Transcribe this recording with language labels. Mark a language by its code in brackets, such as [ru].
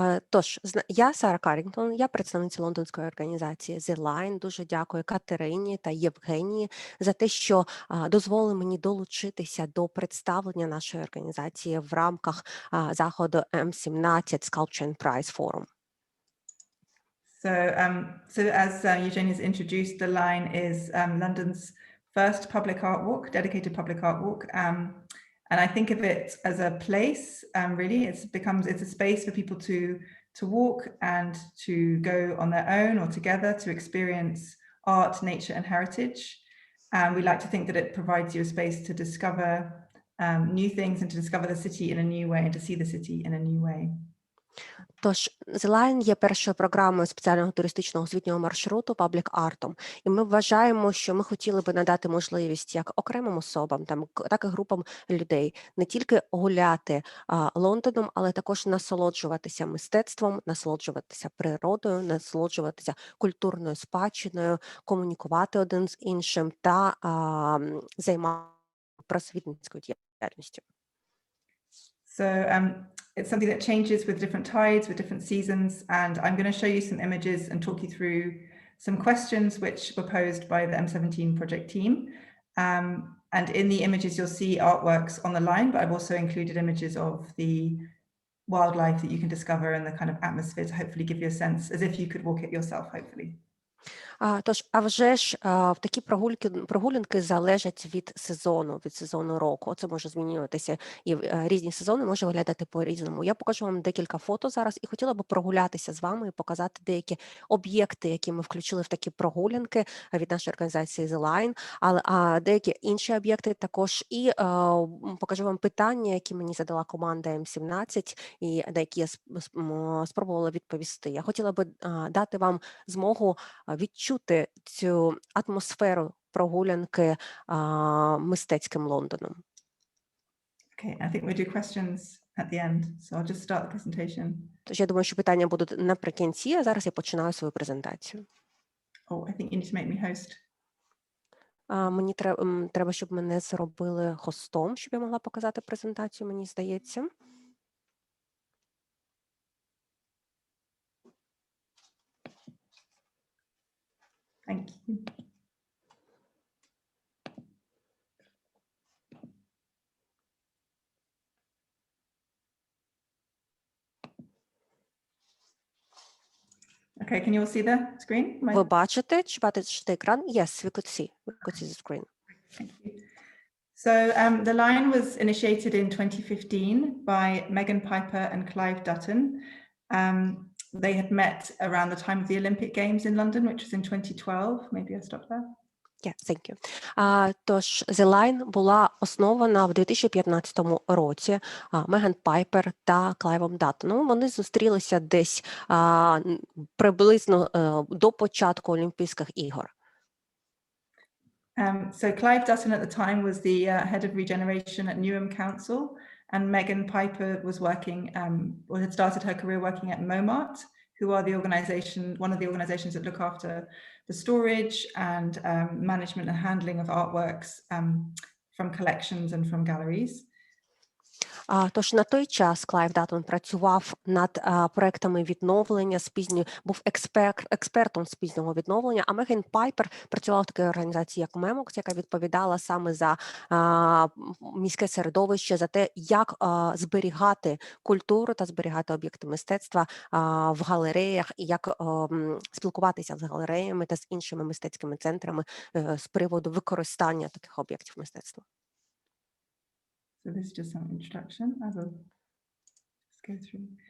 [uk] Тож, я Сара Каррінгтон, я представниця лондонської організації ULI. Дуже дякую Катерині та Євгенії за те, що дозволили мені долучитися до представлення нашої організації в рамках заходу M17 Sculpture Prize Forum. [en] So as Eugenia's introduced, the line is London's first public art walk, dedicated public art walk. And I think of it as a place, really. It's a space for people to walk and to go on their own or together to experience art, nature, and heritage. And we like to think that it provides you a space to discover new things and to discover the city in a new way and to see the city in a new way. [uk] Тож, ULI є першою програмою спеціального туристично-освітнього маршруту паблік-артом. І ми вважаємо, що ми хотіли би надати можливість як окремим особам, так і групам людей не тільки гуляти Лондоном, але також насолоджуватися мистецтвом, насолоджуватися природою, насолоджуватися культурною спадщиною, комунікувати один з іншим та займатися просвітницькою діяльністю. [en] So it's something that changes with different tides, with different seasons, and I'm going to show you some images and talk you through some questions which were posed by the M17 project team. And in the images you'll see artworks on the line, but I've also included images of the wildlife that you can discover and the kind of atmosphere to hopefully give you a sense, as if you could walk it yourself, hopefully. [uk] Тож, а вже ж такі прогулянки залежать від сезону року. Це може змінюватися, і різні сезони може виглядати по-різному. Я покажу вам декілька фото зараз і хотіла би прогулятися з вами і показати деякі об'єкти, які ми включили в такі прогулянки від нашої організації ULI, але деякі інші об'єкти також. І покажу вам питання, які мені задала команда M17 і на які я спробувала відповісти. Я хотіла би дати вам змогу відчути цю атмосферу прогулянки мистецьким Лондоном. [en] Okay, I think we do questions at the end, so I'll just start the presentation. [uk] Тож я думаю, що питання будуть наприкінці, а зараз я починаю свою презентацію. [en] Oh, I think you need to make me host. [uk] Мені треба, щоб мене зробили хостом, щоб я могла показати презентацію, мені здається. [en] Thank you. Okay, can you all see the screen? [uk] Ви бачите, чи бачите екран? [en] Yes, we could see the screen. Thank you. So the line was initiated in 2015 by Megan Piper and Clive Dutton. They had met around the time of the Olympic Games in London, which was in 2012. Maybe I'll stop there. Yeah, thank you. [uk] Тож, ULI була основана в 2015 році Меган Пайпер та Клайвом Даттоном. Вони зустрілися десь приблизно до початку Олімпійських ігор. [en] So Clive Dutton at the time was the head of regeneration at Newham Council, and Megan Piper was working, or had started her career working at MoMart, who are one of the organizations that look after the storage and management and handling of artworks from collections and from galleries. [uk] Тож на той час Клайв Даттон працював над проектами відновлення, був експертом з пізнього відновлення, а Меган Пайпер працювала в такій організації, як Мемокс, яка відповідала саме за міське середовище, за те, як зберігати культуру та зберігати об'єкти мистецтва в галереях, і як спілкуватися з галереями та з іншими мистецькими центрами з приводу використання таких об'єктів мистецтва. [en] So this is just some introduction. I will just go through.